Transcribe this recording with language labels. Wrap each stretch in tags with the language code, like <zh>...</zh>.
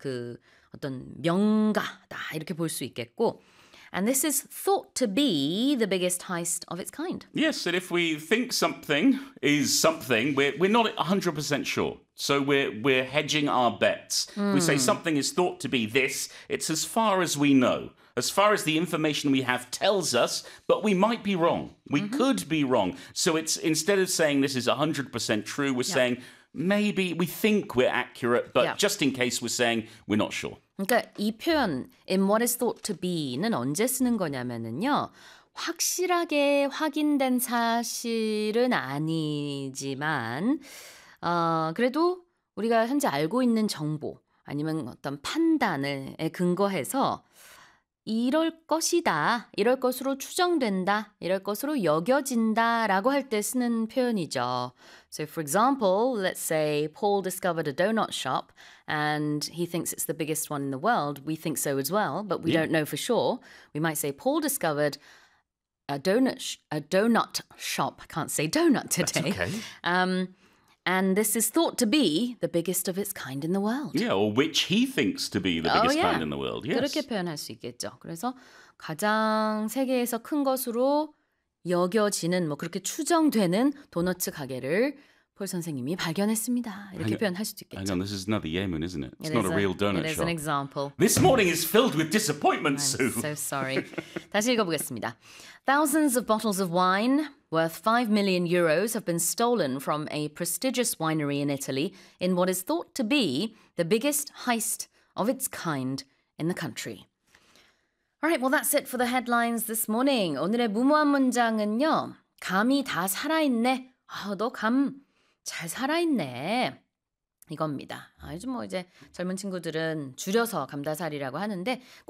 <ko>그 어떤 명가다 이렇게 볼 수 있겠고.</ko> <en>And this is thought to be the biggest heist of its kind. Yes, and if we think something is something, we're not 100% sure. So we're hedging our bets. We say something is thought to be this. It's as far as we know, as far as the information we have tells us, but we might be wrong. We could be wrong. So it's instead of saying this is 100% true, we're saying maybe we think we're accurate, but just in case we're saying we're not sure.</en> <ko>그러니까 이 표현,</ko> <en>in what is thought to be</en> <ko>는 언제 쓰는 거냐면은요, 확실하게 확인된 사실은 아니지만, 그래도 우리가 현재 알고 있는 정보, 아니면 어떤 판단을 근거해서 이럴 것이다, 이럴 것으로 추정된다, 이럴 것으로 여겨진다 라고 할 때 쓰는 표현이죠.</ko> <en>So for example, let's say Paul discovered a donut shop and he thinks it's the biggest one in the world. We think so as well, but we don't know for sure. We might say Paul discovered a donut shop. I can't say donut today. That's okay. And this is thought to be the biggest of its kind in the world. Yeah, or which he thinks to be the biggest kind in the world. Yes.</en> <ko>그렇게 표현할 수 있겠죠. 그래서 가장 세계에서 큰 것으로 여겨지는 뭐 그렇게 추정되는 도넛 가게를 폴 선생님이 발견했습니다. 이렇게 표현할 수도 있겠죠.</ko> <en>Hang on, this is another yemen, isn't it? It's not a real donut shop. It is an example. This morning is filled with disappointment, Sue. I'm so sorry.</en> <ko>다시 읽어보겠습니다.</ko> <en>Thousands of bottles of wine worth 5 million euros have been stolen from a prestigious winery in Italy in what is thought to be the biggest heist of its kind in the country. All right, well, that's it for the headlines this morning.</en> <ko>오늘의 무모한 문장은요. 감이 다 살아있네. 너 감... 잘 살아있네. 이겁니다. 아주 뭐 이제 젊은 친구들은 줄여서 감자살이라고 하는데 꼭</ko>